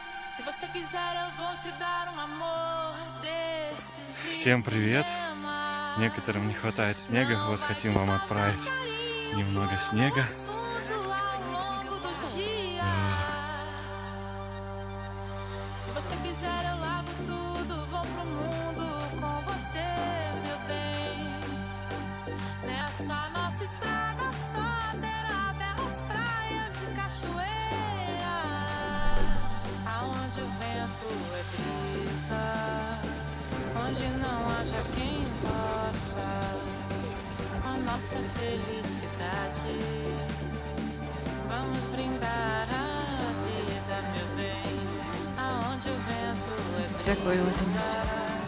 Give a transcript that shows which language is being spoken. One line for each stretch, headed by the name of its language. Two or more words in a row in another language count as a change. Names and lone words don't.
Portuguese: Se você quiser, eu vou te dar amor desses.
Russian: Всем привет! Некоторым не хватает снега, вот хотим вам отправить немного снега.
Portuguese: Se você quiser, eu largo tudo, vou pro mundo com você, meu bem. Nessa nossa estrada só terá belas praias e cachoeiras, aonde o vento é brisa, onde não haja quem possa a nossa felicidade. Vamos brindar a vida, meu bem, aonde o vento é brisa.
Russian: Такой вот у нас